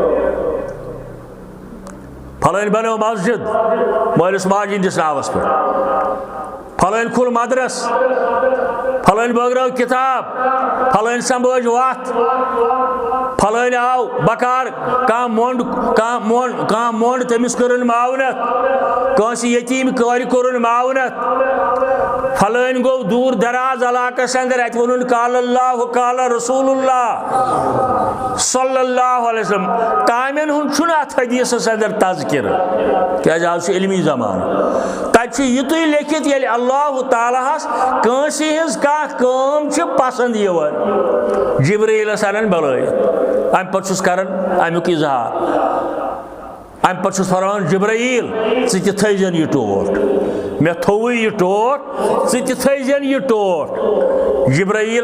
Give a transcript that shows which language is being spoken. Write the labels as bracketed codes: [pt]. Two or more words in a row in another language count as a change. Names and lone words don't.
[ks] فلٲنۍ بنٲو مسجد مٲلِس ماجہِ ہِنٛدِس ناوس پٮ۪ٹھ فلٲنۍ کھوٗل مدرس فلٲنۍ بٲگرٲو کِتاب فلٲنۍ سمبٲج وتھ فلٲنۍ آو بکار کانٛہہ مۄنٛڈ تٔمِس کٔرٕن معاونت کٲنٛسہِ یتیٖم کورِ کوٚرُن معاونت فلٲنۍ گوٚو دوٗر دراز علاقس اندر اتہِ ووٚنُن [ar] قال اللہ قال رسول اللہ صلی اللہ علیہ وسلم [ks] کامٮ۪ن ہُنٛد چھُنہٕ اتھ حدیثس اندر تذکرٕ کیازِ آز چھُ علمی زمانہٕ تتہِ چھُ یِتُے لیکھِتھ ییٚلہِ اللہ تعالیٰ ہس کٲنٛسہِ ہٕنٛز کانٛہہ کٲم چھِ پسنٛد یِوان جبرائیلس انان بُلٲیِتھ امہِ پتہٕ چھُس کران امیُک اظہار امہِ پتہٕ چھُس فرماوان جبرائیل ژٕ تہِ تھٲیزٮ۪ن یہِ ٹوٹھ مےٚ تھوٚوُے یہِ ٹوٹھ ژٕ تہِ تھٲیزٮ۪ن یہِ ٹوٹھ جبرائیل